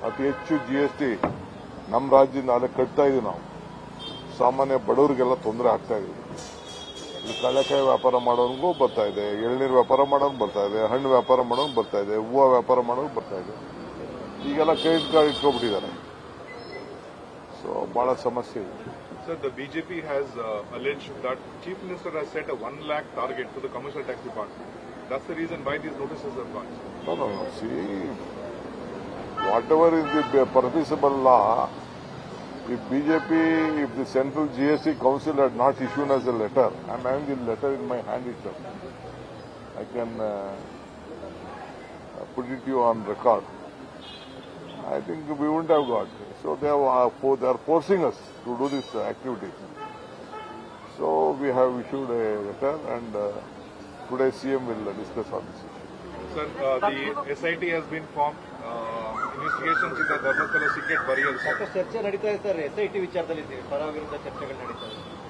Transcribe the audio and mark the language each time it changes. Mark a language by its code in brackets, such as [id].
[kn] ಅತಿ ಹೆಚ್ಚು GST ನಮ್ಮ ರಾಜ್ಯದಿಂದ ಅಲ್ಲೇ ಕಟ್ತಾ ಇದೀವಿ ನಾವು. ಸಾಮಾನ್ಯ ಬಡವರಿಗೆಲ್ಲ ತೊಂದರೆ ಆಗ್ತಾ ಇದೆ. ಇಲ್ಲಿ ಕಳ್ಳೆಕಾಯಿ ವ್ಯಾಪಾರ ಮಾಡೋನಿಗೂ ಬರ್ತಾ ಇದೆ, ಎಳ್ನೀರು ವ್ಯಾಪಾರ ಮಾಡೋನು ಬರ್ತಾ ಇದೆ, ಹಣ್ಣು ವ್ಯಾಪಾರ ಮಾಡೋನು ಬರ್ತಾ ಇದೆ, ಹೂವು ವ್ಯಾಪಾರ ಮಾಡೋನು ಬರ್ತಾ ಇದೆ. ಈಗೆಲ್ಲ ಕ್ರೆಡಿಟ್ ಕಾರ್ಡ್ ಇಟ್ಕೊಂಡ್ಬಿಟ್ಟಿದ್ದಾರೆ. ಸೊ ಬಹಳ ಸಮಸ್ಯೆ ಇದೆ. [en] Sir, the BJP has alleged that Chief Minister has set a 1 lakh target to the Commercial Tax Department. That's the reason why these notices are launched. No. See, whatever is the permissible law, if the Central GST Council had not issued us a letter, I'm having the letter in my hand itself. I can put it to you on record. I think we wouldn't have got. So they are forcing us to do this activity. So we have issued a letter, and today CM will discuss on this issue. Sir, the SIT has been formed. Investigations in the Dharmasthala secret burial. [kn] ಚರ್ಚೆ ನಡೀತಾ ಇದೆ sir. SIT ವಿಚಾರದಲ್ಲಿ ಪರ ವಿರುದ್ಧ ಚರ್ಚೆಗಳು ನಡೀತಾ ಇದೆ.